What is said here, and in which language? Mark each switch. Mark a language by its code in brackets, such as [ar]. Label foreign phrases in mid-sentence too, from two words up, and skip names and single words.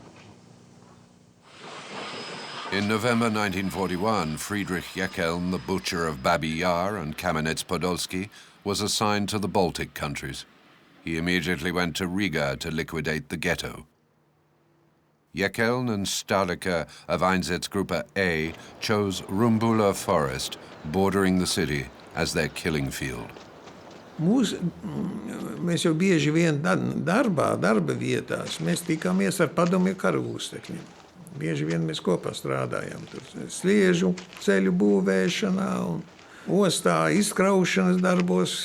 [en] In November 1941, Friedrich Jeckeln, the butcher of Babi Yar and Kamenets-Podolsky, was assigned to the Baltic countries. He immediately went to Riga to liquidate the ghetto. Michaël and Stadeke of Einsatzgruppe A chose Rumbula Forest, bordering the city, as their killing field. [lv] Mēs jau bieži vien darba vietās, mēs tikāmies ar padomju karavūstekņiem. Bieži vien mēs kopā strādājām tur sliežu ceļu būvēšanā un ostā izkraušanas darbos.